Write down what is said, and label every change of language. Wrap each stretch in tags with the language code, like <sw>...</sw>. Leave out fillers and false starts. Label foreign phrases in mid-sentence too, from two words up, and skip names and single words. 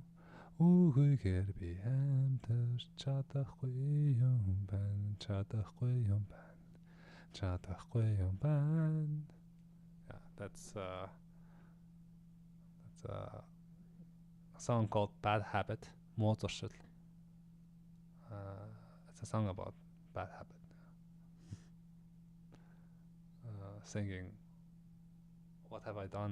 <mn>Үгүйгээр би амьдарч чадахгүй юм байна. Чадахгүй юм байна. Чадахгүй юм байна.</mn> <en>Yeah, that's a song called Bad Habit. Mozartshil. It's a song about bad habit. Singing, what have I done?</en>